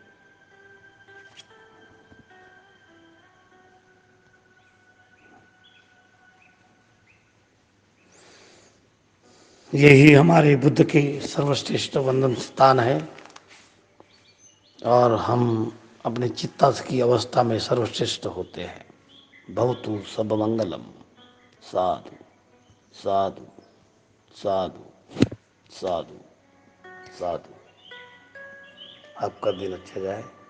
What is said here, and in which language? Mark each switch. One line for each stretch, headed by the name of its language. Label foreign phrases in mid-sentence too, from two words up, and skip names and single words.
Hindi: यही हमारे बुद्ध के सर्वश्रेष्ठ वंदन स्थान है और हम अपने चित्ता की अवस्था में सर्वश्रेष्ठ होते हैं।
Pali: भवतु सब मंगलम। साधु साधु साधु साधु साधु।
Hindi: आपका दिन अच्छा जाए।